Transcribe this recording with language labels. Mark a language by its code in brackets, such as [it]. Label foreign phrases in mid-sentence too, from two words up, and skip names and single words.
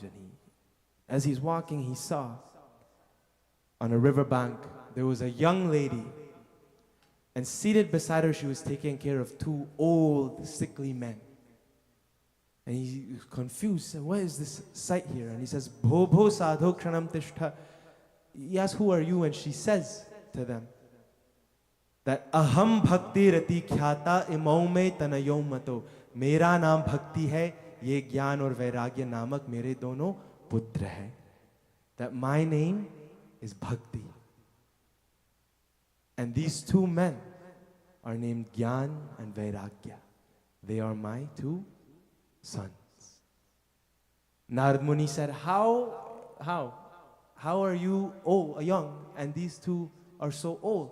[en] And as he's walking, he saw on a riverbank, there was a young lady. And seated beside her, she was taking care of two old, sickly men. And he was confused. He said, what is this sight here? And he says, [sa] भो भो साधो क्षणं तिष्ठ. [en] He asks, who are you? And she says to them that [sa] अहं भक्ति रति ख्याता इमौ मे तनयौ मतौ. [hi] मेरा नाम भक्ति है, ये ज्ञान और वैराग्य नामक मेरे दोनों पुत्र हैं. [en] That my name is Bhakti. And these two men are named Gyan and Vairagya. They are my two sons. Narad Muni said, how are you young and these two are so old?